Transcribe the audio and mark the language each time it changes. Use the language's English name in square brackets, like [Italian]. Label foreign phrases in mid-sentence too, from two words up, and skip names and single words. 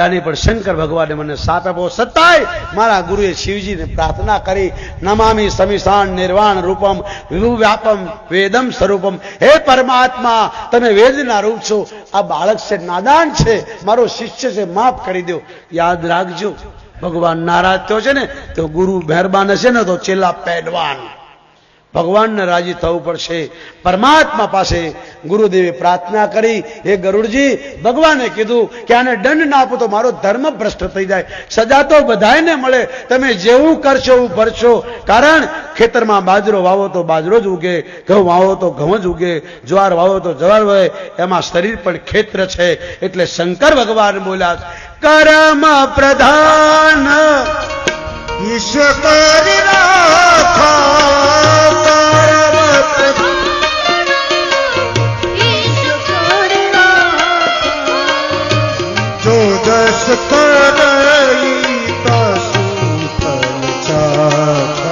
[Gujarati] નહીં પર શંકર ભગવાન ને મને સાથ આપો સત્તાય મારા ગુરુએ શિવજી ને પ્રાર્થના કરી [Sanskrit] नमामि समीशान निर्वाण रूपम विभु व्यापम वेदम स्वरूपम [Gujarati] हे પરમાત્મા તમે વેદના રૂપ છો આ બાળક સે નાદાન છે મારો શિષ્ય સે માફ કરી દો યાદ રાખજો ભગવાન નારાજ થયો છે ને તો ગુરુ મહેરબાન છે ને તો ચેલા પહેલવાન ભગવાન ને રાજી થવું પડશે પરમાત્મા પાસે ગુરુદેવે પ્રાર્થના કરી હે ગરુડજી ભગવાને કીધું કે આને દંડ ના આપો તો મારો ધર્મ ભ્રષ્ટ થઈ જાય સજા તો બધાને મળે તમે જેવું કરશો એવું ભરશો કારણ ખેતર માં બાજરો વાવો તો બાજરો જ ઉગે ઘઉં વાવો તો ઘઉં જ ઉગે જ્વાર વાવો તો જ્વાર વહે એમાં શરીર પણ ક્ષેત્ર છે એટલે શંકર ભગવાન બોલ્યા [Awadhi] कर्म प्रधान ईश्वर राखा जो जस करई तसु फल चाखा